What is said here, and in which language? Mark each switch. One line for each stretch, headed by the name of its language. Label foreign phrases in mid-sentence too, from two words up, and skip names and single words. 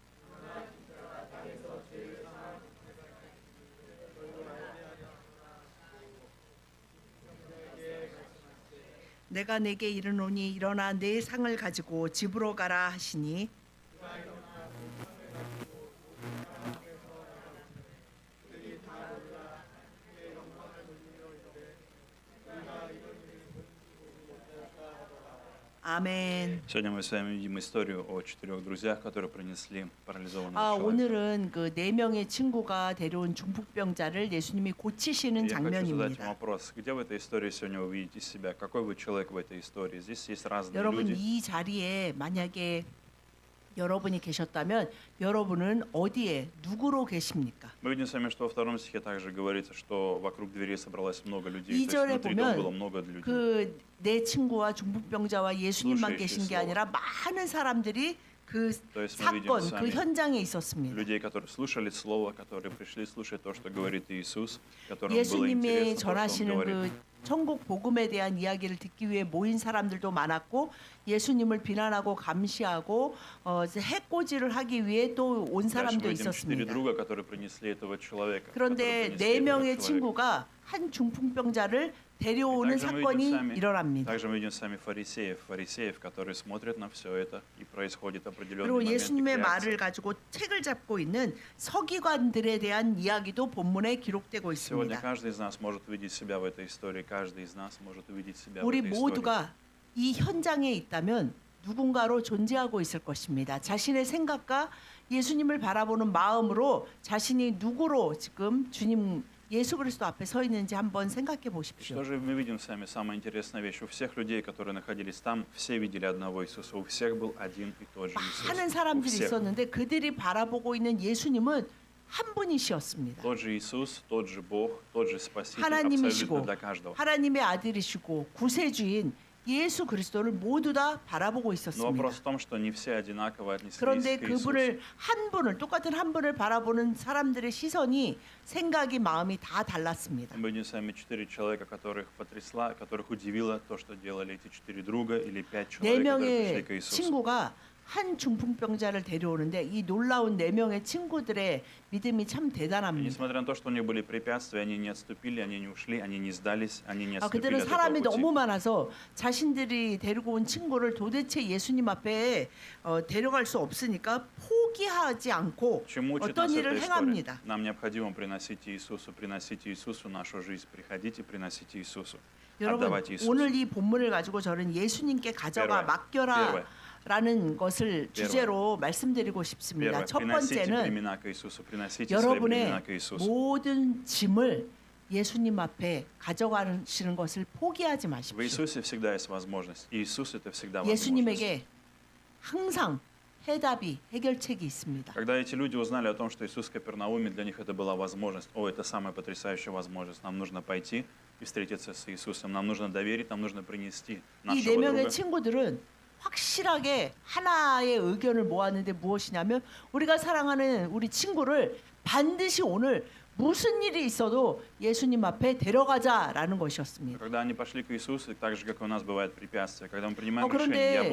Korean: 내가 내게 이르노니 일어나 내 상을 가지고 집으로 가라 하시니 아멘.
Russian: Сегодня мы с вами видим историю о 4 друзьях, которые принесли парализованного человека.
Korean: 오늘은 그 4명의 친구가 데려온 중풍병자를 예수님이 고치시는
Russian: Я хочу задать вам
Korean: 장면입니다.
Russian: вопрос. Где в этой истории сегодня вы видите себя? Какой вы человек в этой истории? Здесь есть разные
Korean: 여러분
Russian: люди.
Korean: 이 자리에 만약에 여러분이 계셨다면 여러분은 어디에 누구로 계십니까?
Russian: Мы видим с вами, что во втором стихе также говорится, что вокруг двери собралось много людей.
Korean: 이
Russian: То есть
Korean: 절에
Russian: внутри дома было
Korean: 보면
Russian: много людей.
Korean: 그 내 친구와 중풍병자와 예수님만
Russian: слушающие
Korean: 계신 게
Russian: слово.
Korean: 아니라 많은 사람들이 그
Russian: То есть мы видим
Korean: 사건,
Russian: с
Korean: 그
Russian: вами
Korean: 현장에 있었습니다.
Russian: людей, которые слушали слово, которые пришли слушать то, что говорит Иисус, которым было
Korean: 예수님이
Russian: интересно то, что Он
Korean: 전하시는
Russian: говорит.
Korean: 그 천국 복음에 대한 이야기를 듣기 위해 모인 사람들도 많았고 예수님을 비난하고 감시하고 해코지를 하기 위해 또 온
Russian: Дальше
Korean: 사람도
Russian: мы видим 4
Korean: 있었습니다.
Russian: друга, которые принесли этого человека.
Korean: 그런데
Russian: которые
Korean: 네
Russian: принесли этого
Korean: 명의
Russian: человека.
Korean: 친구가 한 중풍병자를 데려오는
Russian: Также мы видим
Korean: 사건이
Russian: сами-
Korean: 일어납니다.
Russian: Также мы видим сами фарисеев, которые смотрят на все это, и происходит определенный
Korean: 그리고
Russian: момент
Korean: 예수님의
Russian: реакции.
Korean: 말을 가지고 책을 잡고 있는 서기관들에 대한 이야기도 본문에 기록되고
Russian: Сегодня
Korean: 있습니다.
Russian: каждый из нас может увидеть себя в этой истории, каждый из нас может увидеть себя в
Korean: 우리
Russian: этой истории.
Korean: 모두가 이 현장에 있다면 누군가로 존재하고 있을 것입니다. 자신의 생각과 예수님을 바라보는 마음으로 자신이 누구로 지금 주님 예수 그리스도 앞에 서 있는지 한번 생각해 보십시오.
Russian: Что же мы видим с вами? Самая интересная вещь. У всех людей, которые находились там, все видели одного Иисуса. У всех был один и тот же Иисус.
Korean: 많은
Russian: У
Korean: 사람들이
Russian: всех.
Korean: 있었는데 그들이 바라보고 있는 예수님은 한 분이시었습니다.
Russian: Тот же Иисус, тот же Бог, тот же Спаситель,
Korean: 하나님이시고
Russian: абсолютно для каждого.
Korean: 하나님의 아들이시고 구세주인 예수 그리스도를 모두 다 바라보고
Russian: Но
Korean: 있었습니다.
Russian: вопрос в том, что не все одинаково отнеслись
Korean: 그런데
Russian: к Иисусу.
Korean: 그분을 한 분을 똑같은 한 분을 바라보는 사람들의 시선이 생각이 마음이 다 달랐습니다.
Russian: Мы видим с вами 4 человека, которых потрясла, которых удивило то, что делали эти 4 друга или 5
Korean: 네
Russian: человек, которые пришли
Korean: 명의
Russian: к Иисусу.
Korean: 친구가 한 중풍병자를 데려오는데 이 놀라운 4명의 친구들의 믿음이 참
Russian: И
Korean: 대단합니다.
Russian: несмотря на то, что у них были препятствия, они не отступили, они не ушли, они не сдались, они не отступили
Korean: 그들은
Russian: от этого
Korean: 사람이
Russian: пути.
Korean: 너무 많아서 자신들이 데리고 온 친구를 도대체 예수님 앞에 데려갈 수 없으니까 포기하지 않고
Russian: Чему учит
Korean: 어떤
Russian: нас эта
Korean: 일을
Russian: история?
Korean: 행합니다.
Russian: Нам необходимо приносить Иисусу нашу жизнь. Приходите, приносите Иисусу.
Korean: 여러분
Russian: Отдавайте Иисусу.
Korean: 오늘 이 본문을 가지고 저는 예수님께 가져가
Russian: Первое.
Korean: 맡겨라 라는 것을 주제로 말씀드리고 싶습니다.
Russian: Первое.
Korean: 첫
Russian: Приносите
Korean: 번째는
Russian: бремена к Иисусу. Приносите свои бремена
Korean: 여러분의
Russian: к Иисусу.
Korean: 모든 짐을 예수님 앞에 가져가시는 것을 포기하지
Russian: В
Korean: 마십시오.
Russian: Иисусе всегда есть возможность. Иисус это всегда возможность.
Korean: 예수님에게 항상 해답이 해결책이 있습니다.
Russian: Когда эти люди узнали о том, что Иисус в Капернауме, для них это была возможность. О, это самая потрясающая возможность. Нам нужно пойти и встретиться с Иисусом. Нам нужно доверить, нам нужно принести
Korean: 이 네
Russian: нашего
Korean: 명의
Russian: друга.
Korean: 친구들은 확실하게 하나의 의견을 모았는데 무엇이냐면 우리가 사랑하는 우리 친구를 반드시 오늘 무슨 일이 있어도 예수님 앞에 데려가자라는 것이었습니다.
Russian: Когда они пошли к Иисусу, так же, как и у нас бывает препятствия, когда мы принимаем решение, я